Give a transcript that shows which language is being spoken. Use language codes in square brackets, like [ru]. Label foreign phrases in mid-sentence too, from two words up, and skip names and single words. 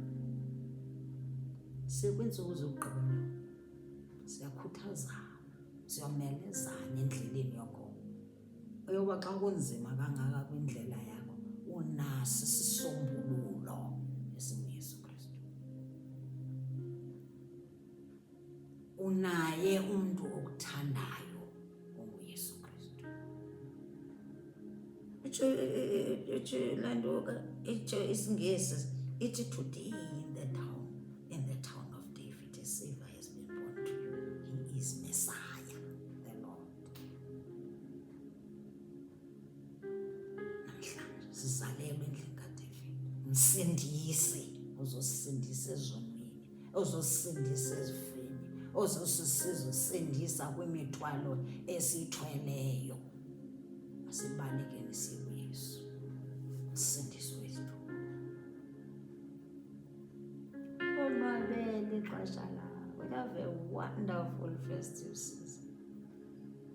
[xh] Sekwiintsuku zokugqibela siyakhuthaza, siyamelezana endleleni yakho eyoba xa kunzima kangaka kwindlela yakho, unaso isisombululo esinguYesu Kristu. Unaye umntu okuthandayo onguYesu Kristu. Itsho laa nto itsho isiNgesi ithi, [en] today in the town of David, a Savior has been born to you. He is Messiah, the Lord. [xh] Namhlanje sizalelwe endlini kaDavid, msindisi uzosindisa ezonweni, uzosindisa ezifeni, uzosindisa kwimithwalo esithweleyo. Asibalekeni siye kuYesu, msindisi wethu. Onwabele ixesha lakho. [en] Have a wonderful festive season.